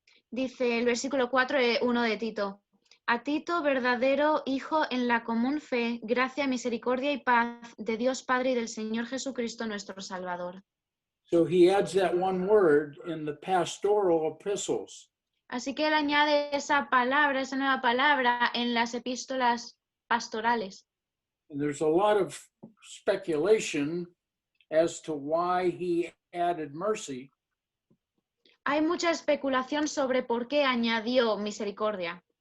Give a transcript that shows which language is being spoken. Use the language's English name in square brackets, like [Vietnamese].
[Spanish] Dice el versículo 4, 1 de Tito. A Tito, verdadero hijo en la común fe, gracia, misericordia y paz de Dios Padre y del Señor Jesucristo nuestro Salvador. [English] So he adds that one word in the pastoral epistles. [Spanish] Así que él añade esa palabra, esa nueva palabra en las epístolas pastorales. [English] And there's a lot of speculation as to why he added mercy. [Spanish] Hay mucha especulación sobre por qué añadió misericordia.